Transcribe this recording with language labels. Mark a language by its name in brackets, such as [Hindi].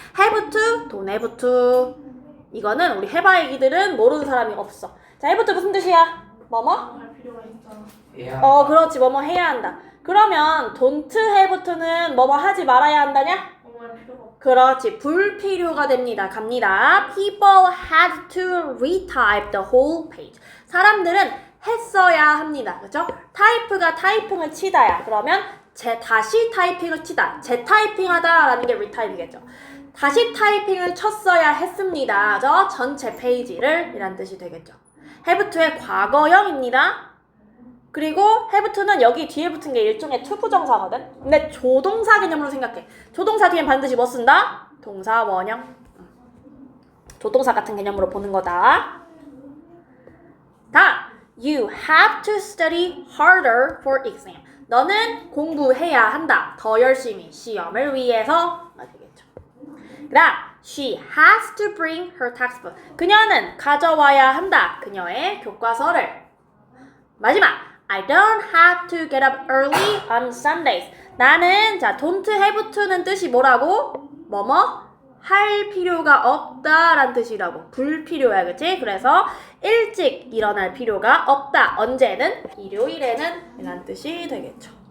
[English] have to, don't have to. [Korean] 이거는 우리 해봐 얘기들은 모르는 사람이 없어. 자, have to 무슨 뜻이야? 뭐뭐? 할 필요가 있잖아. 해야 그렇지. 뭐뭐 해야 한다. 그러면 don't have to는 뭐뭐 하지 말아야 한다냐? 할 필요가 없어. 그렇지. 불필요가 됩니다. 갑니다. [English] People had to retype the whole page. [Korean] 사람들은 했어야 합니다. 그렇죠? 타이프가 타이핑을 치다야. 그러면 다시 타이핑을 치다. 재타이핑하다 라는 게 retype이겠죠. 다시 타이핑을 쳤어야 했습니다. 저 전체 페이지를 이란 뜻이 되겠죠. have to의 과거형입니다. 그리고 have to는 여기 뒤에 붙은 게 일종의 투부정사거든. 근데 조동사 개념으로 생각해. 조동사 뒤엔 반드시 뭐 쓴다? 동사 원형. 조동사 같은 개념으로 보는 거다. 다음, [English] you have to study harder for exam. [Korean] 너는 공부해야 한다. 더 열심히 시험을 위해서. 되겠죠. 그다음, [English] she has to bring her textbook. [Korean] 그녀는 가져와야 한다. 그녀의 교과서를. 마지막, [English] I don't have to get up early on Sundays. [Korean] 나는 don't have to는 뜻이 뭐라고? 뭐뭐? 할 필요가 없다란 뜻이라고. 불필요해, 그치? 그래서 일찍 일어날 필요가 없다. 언제는? 일요일에는 이란 뜻이 되겠죠.